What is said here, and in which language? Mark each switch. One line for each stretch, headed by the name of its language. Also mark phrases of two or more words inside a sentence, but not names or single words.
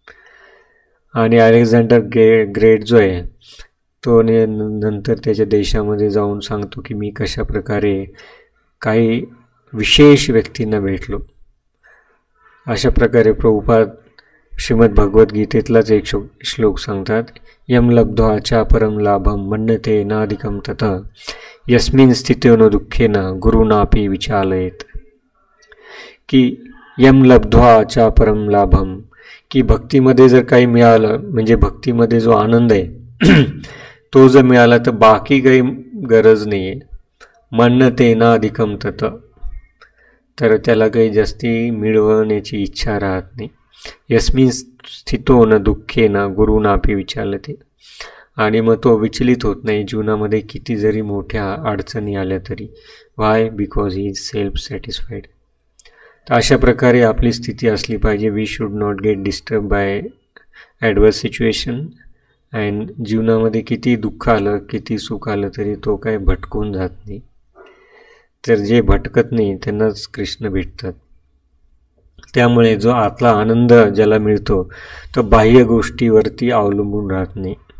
Marathi: आणि अलेक्झांडर ग्रेट जो आहे तो नंतर त्याच्या देशामध्ये जाऊन सांगतो की मी कशा प्रकारे काही विशेष व्यक्तींना भेटलो. अशा प्रकारे प्रभुपाद श्रीमद भगवद्गीतेतलाच एक श्लोक सांगतात,
Sanskrit: यम लब्ध्वा च परम लाभम मन्यते नाधिकम तत यस्मिन् स्थितो दुःखेन गुरुनापि विचालयेत. की यम लब्ध्वा च परम लाभम,
Marathi: की भक्तीमध्ये जर काही मिळालं म्हणजे भक्तीमध्ये जो आनंद आहे तो जर मिळाला तर बाकी काही गरज नाही आहे.
Sanskrit: मन्यते नाधिकम तत,
Marathi: तर त्याला काही जास्ती मिळवण्याची इच्छा राहत नाही.
Sanskrit: यस्मिन् स्थितो न दुःखे न गुरुनापि विचालते,
Marathi: आणि मग तो विचलित होत नाही जीवनामध्ये किती जरी मोठ्या अडचणी आल्या तरी. वाय?
English: because he is self satisfied.
Marathi: तर अशा प्रकारे आपली स्थिती असली पाहिजे.
English: we should not get disturb by adverse situation.
Marathi: अँड जीवनामध्ये किती दुःख आलं किती सुख आलं तरी तो काय भटकून जात नाही. तर जे भटकत नाही त्यांनाच कृष्ण भेटतात. त्यामुळे जो आतला आनंद ज्याला मिळतो तो बाह्य गोष्टीवरती अवलंबून राहत नाही.